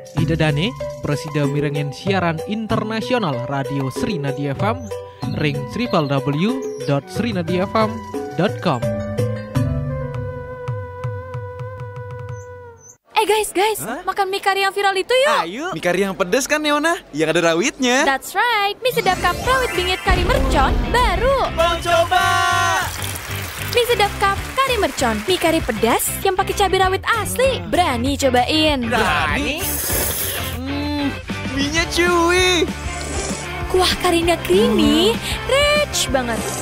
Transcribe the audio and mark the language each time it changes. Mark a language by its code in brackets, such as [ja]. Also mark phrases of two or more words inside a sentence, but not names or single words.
[ban] Dedane presida mirengen siaran internasional Radio Srinadi FM ring www.srinadifm.com. [id] Guys, makan mie kari yang viral itu yuk. Ayo, mie kari yang pedes kan Neona? Yang ada rawitnya. [en] That's right, [id] mie sedap cup rawit bingit kari mercon baru. Mau coba? Mie sedap cup kari mercon, mie kari pedas yang pakai cabai rawit asli. Berani cobain? Berani? Mie-nya chewy. Kuah karinya [en] creamy, rich [id] banget.